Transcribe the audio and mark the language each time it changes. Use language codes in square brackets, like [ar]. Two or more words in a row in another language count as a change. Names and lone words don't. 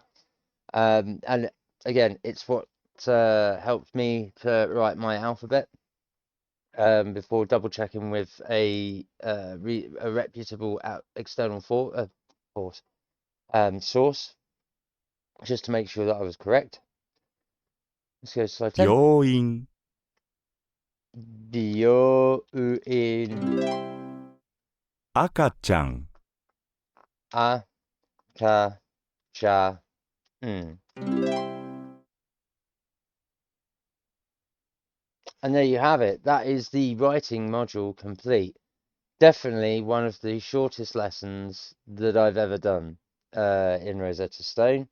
[en] And again, it's what helped me to write my alphabet before double checking with a reputable external source, just to make sure that I was correct. Let's go to slide 10. [ja] 病院、 Byo-in 赤ちゃん、 a-ka-cha-n. [en] And there you have it. That is the writing module complete. Definitely one of the shortest lessons that I've ever done in Rosetta Stone.